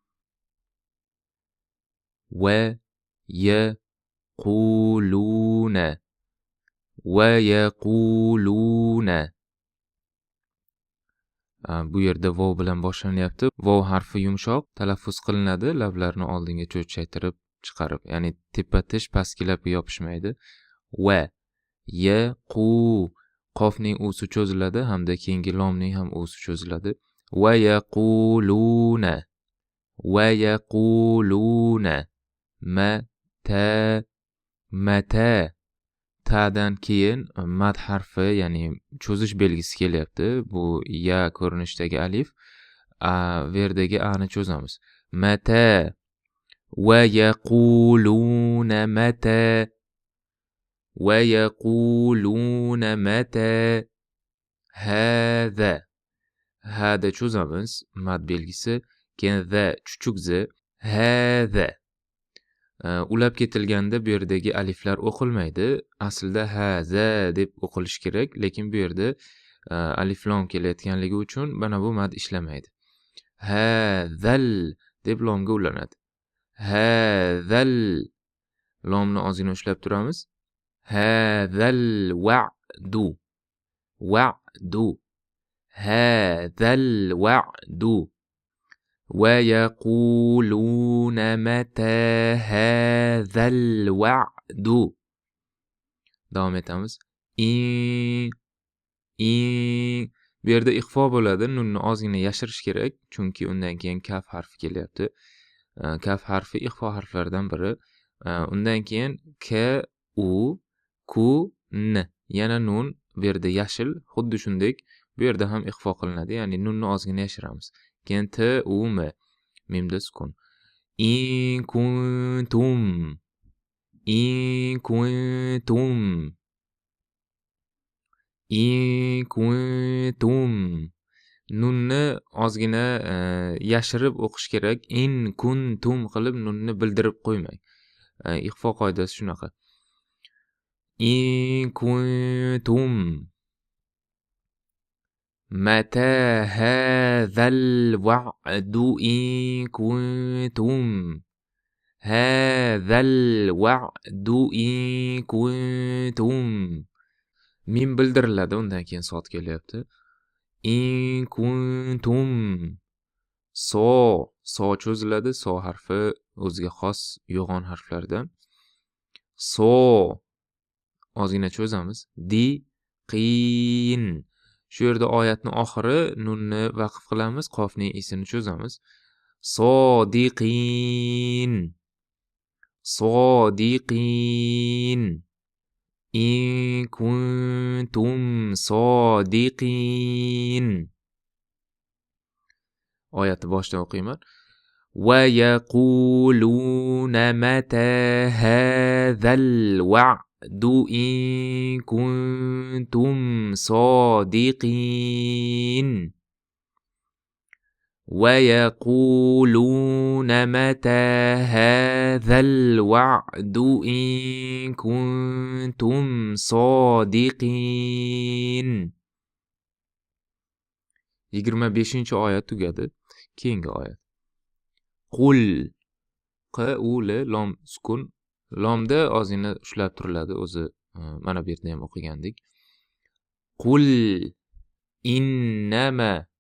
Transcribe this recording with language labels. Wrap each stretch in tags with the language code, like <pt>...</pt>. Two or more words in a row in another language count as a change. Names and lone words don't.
<ar>ويقولون</ar> <uz>bu yerda vov bilan boshlanyapti. Vov harfi yumshoq talaffuz qilinadi, lablarni oldinga cho'chchaytirib chiqarib, ya'ni tepa tish pastki labga yopishmaydi. Va yaqu qofning usi cho'ziladi hamda keyingi lomning ham usi cho'ziladi.</uz> <ar>ويقولون متى</ar> <uz>ta'dan keyin mad harfi, ya'ni cho'zish belgisi kelyapti. Bu ya ko'rinishidagi alif, bu yerdagi ani cho'zamiz.</uz> <ar>متى ويقولون متى هذا.</ar> <uz>Hada cho'zamiz, mad belgisi. Keyin za chuchuk z, hada. Ulab ketilganda bu yerdagi aliflar o'qilmaydi. Aslida ha, za deb o'qilish kerak, lekin bu yerda alif lom kelayotganligi uchun mana bu mad ishlamaydi. Ha, zal deb lomga ulanadi. Ha, zal lomni ozgina ushlab turamiz.</uz> <ar>هذا الوعد. هذا الوعد. وَيَقُولُونَ مَتَى هَذَا الْوَعْدُ.</ar> <uz>Davom etamiz. Bu yerda ixfo bo'ladi. Nunni ozgina yashirish kerak, chunki undan keyin kaf harfi kelyapti. Kaf harfi ixfo harflaridan biri. Undan keyin k, u, ku, n. Yana nun bu yerda yashil, xuddi shunday bu yerda ham ixfo qilinadi, ya'ni nunni ozgina yashiramiz. Keyin t, u, m. Mimda sukun.</uz> <ar>إن كنتم.</ar> <uz>Nunni ozgina yashirib o'qish kerak.</uz> <ar>إن كنتم</ar> <uz>qilib nunni bildirib qo'ymang. Ixfo qoidasi shunaqa.</uz> <ar>إن كنتم. متى هذا الوعد إن كنتم. هذا الوعد إن كنتم.</ar> <uz>Mim bildiriladi, undan keyin sot kelyapti.</uz> <ar>إن كنتم.</ar> <uz>So cho'ziladi. So harfi o'ziga xos yo'g'on harflardan. So ozgina cho'zamiz. Qin. Shu yerda oyatni oxiri nunni vaqf qilamiz, qofning isini cho'zamiz.</uz> <ar>صادقين. إن كنتم صادقين.</ar> <uz>Oyatni boshdan o'qiyman.</uz> <ar>ويقولون متى هذا الوعد إن كنتم صادقين. ويقولون متى هذا الوعد إن كنتم صادقين.</ar> <uz>25-oyat tugadi. Keyingi oyat. Qul. Q, u, l, lom sukun. Lomda ozgina ushlab turiladi, o'zi mana bu yerda ham o'qigandik.</uz> <ar>قل إنما.</ar>